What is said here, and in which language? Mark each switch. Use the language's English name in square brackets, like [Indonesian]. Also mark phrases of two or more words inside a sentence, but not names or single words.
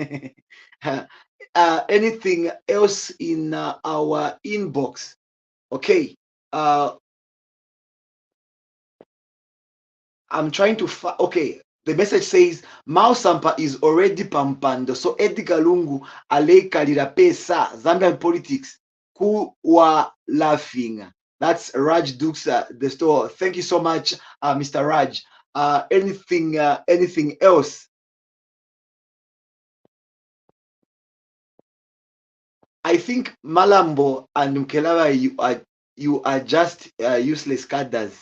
[English] Anything else in our inbox? Okay. I'm trying to okay. The message says, Mao Sampa is already pampando. So Edgar Lungu [Bemba] alekalira pesa. [English] Zambian politics. Who were laughing. That's Raj Dukes, the store. Thank you so much, Mr. Raj. Anything else? I think Malambo and Mkelava, you are just useless cadres.